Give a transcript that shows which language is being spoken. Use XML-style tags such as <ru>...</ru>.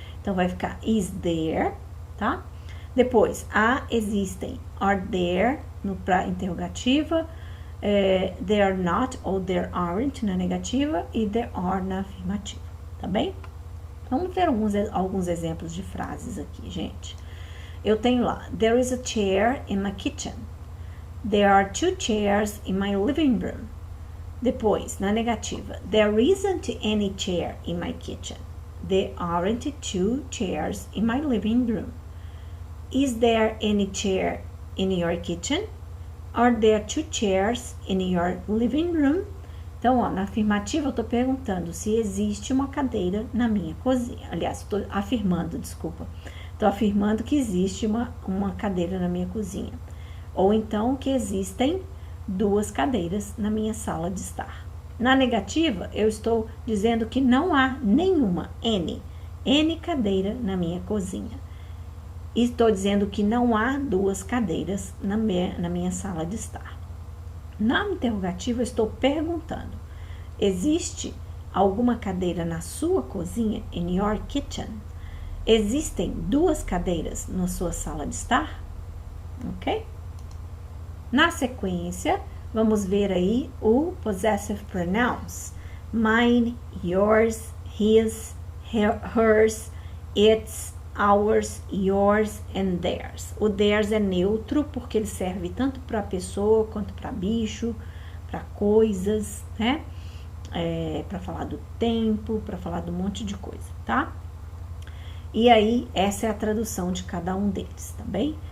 <pt>Então, vai ficar</pt> <en>is there,</en> <pt>tá? Depois, há, existem,</pt> <en>are there,</en> <pt>para interrogativa,</pt> <en>there are not</en> <pt>ou</pt> <en>there aren't</en> <pt>na negativa e</pt> <en>there are</en> <pt>na afirmativa, tá bem? Vamos ver alguns exemplos de frases aqui, gente. Eu tenho lá,</pt> <en>there is a chair in my kitchen. There are 2 chairs in my living room.</en> <pt>Depois, na negativa,</pt> <en>there isn't any chair in my kitchen. There aren't 2 chairs in my living room. Is there any chair in your kitchen? Are there 2 chairs in your living room?</en> <pt>Então, ó, na afirmativa eu estou perguntando se existe uma cadeira na minha cozinha. Aliás, estou afirmando, desculpa. Estou afirmando que existe uma cadeira na minha cozinha. Ou então que existem 2 cadeiras na minha sala de estar. Na negativa, eu estou dizendo que não há nenhuma, N cadeira na minha cozinha. E estou dizendo que não há 2 cadeiras na minha sala de estar. Na interrogativa, eu estou perguntando, existe alguma cadeira na sua cozinha,</pt> <en>in your kitchen?</en> <pt>Existem 2 cadeiras na sua sala de estar? Ok? Na sequência, vamos ver aí o possessive pronouns.</pt> <en>Mine, yours, his, hers, its, ours, yours and theirs.</en> <pt>O theirs é neutro porque ele serve tanto para pessoa quanto para bicho, para coisas, né? Para falar do tempo, para falar de um monte de coisa, tá? E aí, essa é a tradução de cada um deles, tá bem?</pt>